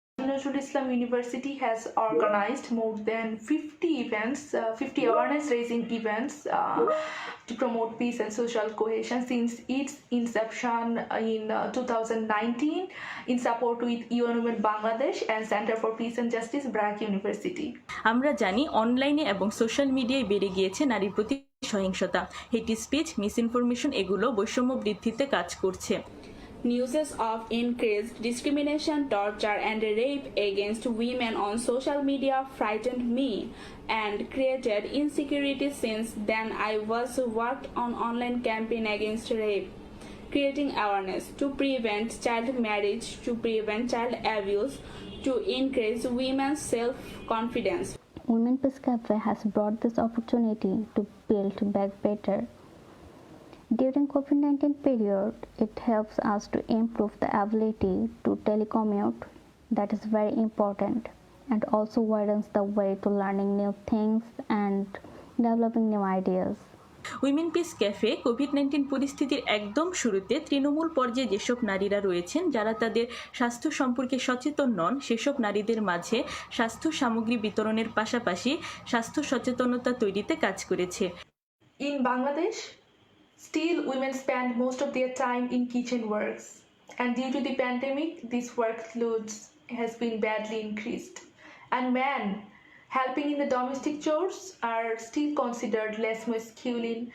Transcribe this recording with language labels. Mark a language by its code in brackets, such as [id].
[en] Nazrul Islam University has organized more than 50 events, 50 awareness-raising events to promote peace and social cohesion since its inception in 2019 in support with UN Women Bangladesh and Center for Peace and Justice, Brak University. [bn] আমরা জানি অনলাইনে এবং social মিডিয়ায় বেড়ে গিয়েছে নারীর প্রতি সহিংসতা, হেট স্পিচ, মিসইনফরমেশন এগুলো বৈষম্য বৃদ্ধিতে কাজ করছে। [en] News of increased discrimination, torture, and rape against women on social media frightened me and created insecurity. Since then, I was worked on online campaign against rape, creating awareness to prevent child marriage, to prevent child abuse, to increase women's self-confidence. Women Peace Cafe has brought this opportunity to build back better. During COVID-19 period, it helps us to improve the ability to telecommute. That is very important, and also widens the way to learning new things and developing new ideas. [bn] Women peace cafe COVID-19 পরিস্থিতির একদম শুরুতে তৃণমূল পর্যায়ে যেসব নারীরা রয়েছেন যারা তাদের স্বাস্থ্য সম্পর্কে সচেতন নন সেসব নারীদের মাঝে স্বাস্থ্য সামগ্রী বিতরণের পাশাপাশি স্বাস্থ্য সচেতনতা তৈরিতে কাজ করেছে। [en] In Bangladesh, still women spend most of their time in kitchen works, and due to the pandemic, this workload has been badly increased. And men helping in the domestic chores are still considered less masculine.